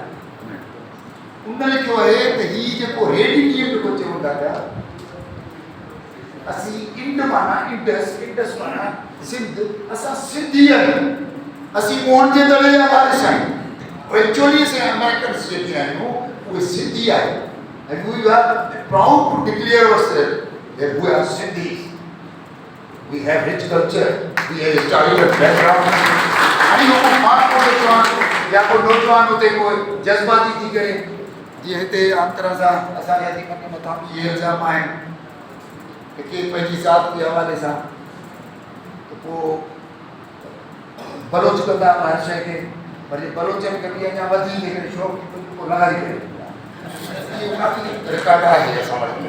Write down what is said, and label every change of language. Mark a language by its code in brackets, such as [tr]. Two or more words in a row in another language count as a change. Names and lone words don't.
[sd] उन लिखियो आहे त हीउ जेको रेडिनियन जेको चवनि था पिया, असीं इंड माना इंडस माना सिंध, असां सिंधी आहियूं, असीं मोहन जे दड़े जा वारिस आहियूं। एक्चुअली असां अमेरिकन्स जेके आहियूं उहे सिंधी आहियूं। [en] And we are proud to declare ourselves that we are Sindhis. We have rich culture, we have a historical background. [sd] हाणे को मां को जवान या को नौजवान होते कोई जज्बाती थी करे जीअं हिते आम तरह सां असांजे हक़ीक़त मथां इहे इल्ज़ाम आहिनि कि पंहिंजी ज़ात जे हवाले सां तो पोइ बलोच कंदा हर शइ खे, पर जे बलोचनि खे बि अञा वधी करे शौक़ु पोइ लॻाई करे इहो काफ़ी रिकॉर्ड आहे असां वटि।